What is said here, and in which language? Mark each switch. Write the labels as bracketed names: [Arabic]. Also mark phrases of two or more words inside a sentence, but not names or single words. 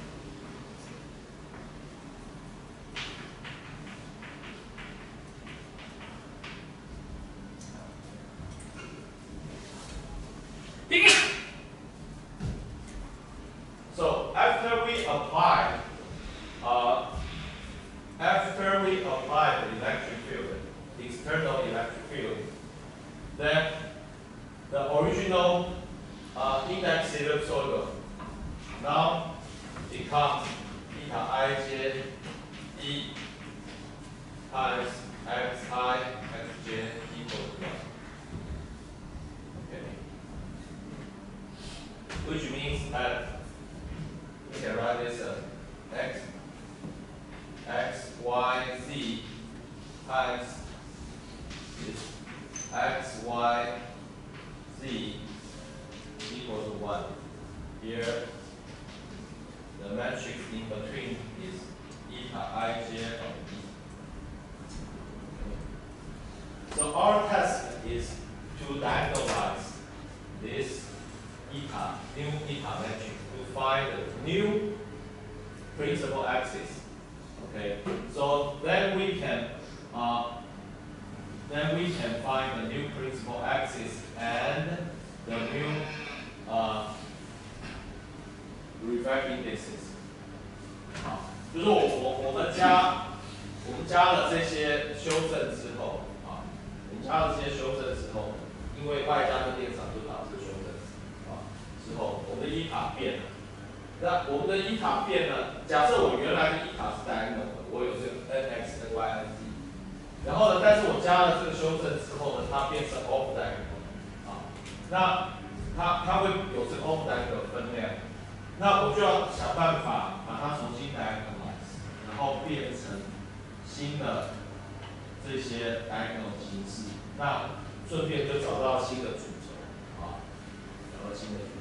[English] So after we apply the electric field, the external electric field, then the original index sinusoidal now becomes eta ij e times xi xj equals 1. Okay. Which means that we can write this x, y, z times this x, y, z equals to 1. Here, the matrix in between is eta ij of e. So our task is to diagonalize this eta, new eta matrix, to find the new principal axis. Okay, so then we can find the new principal axis and the new refractive indices. [Chinese] 就是我们加了这些修正之后因为外加的电场就导致修正之后，我们的伊塔变了。那我们的伊塔变了，假设我原来的伊塔是 diagonal 的，我有这个 nx、ny、nz， 然后呢，但是我加了这个修正之后呢，它变成 [English] off diagonal [Chinese] 那它会有这个 [English] off diagonal [Chinese] 分量，那我就要想办法把它重新 diagonalize， 然后变成新的这些 diagonal 形式，那顺便就找到新的主轴找到新的主轴。